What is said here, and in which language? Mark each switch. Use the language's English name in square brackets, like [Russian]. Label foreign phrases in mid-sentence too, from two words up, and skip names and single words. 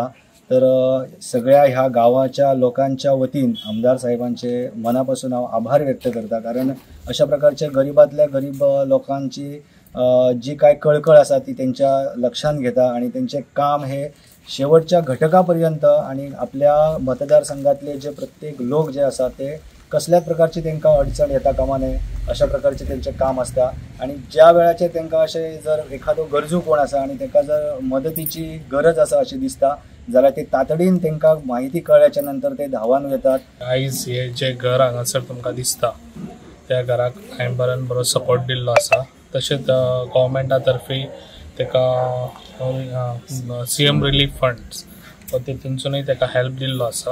[Marathi] तर सगळ्या ह्या गावाच्या लोकांच्या वतीन आमदार साहेबांचे मनापासून हांव आभार व्यक्त करता, कारण अशा प्रकारच्या गरीबातल्या गरीब लोकांची जी काय कळकळ असा ती त्यांच्या लक्षात घेता आणि त्यांचे काम हे शेवटच्या घटकापर्यंत आणि आपल्या मतदारसंघातले जे प्रत्येक लोक जे असतात ते कसल्याच प्रकारची त्यांना अडचण येता कामा नये अशा प्रकारचे त्यांचे काम असता. आणि ज्या वेळाचे त्यांना असे जर एखादो गरजू कोण असा आणि त्यांना जर मदतीची गरज असा अशी दिसता जाल्यार ते तातडीन त्यांना माहिती कळल्याच्या नंतर ते धावान येतात. [Konkani] आयज हे जे घर हांगासर तुमकां दिसता त्या घराक हांवें बरो सपोर्ट दिल्लो आसा. तशेंच गव्हर्मेंटा तर्फे ताका [English] CM relief funds [Konkani] तितूनसूनय ताका हेल्प दिल्लो आसा.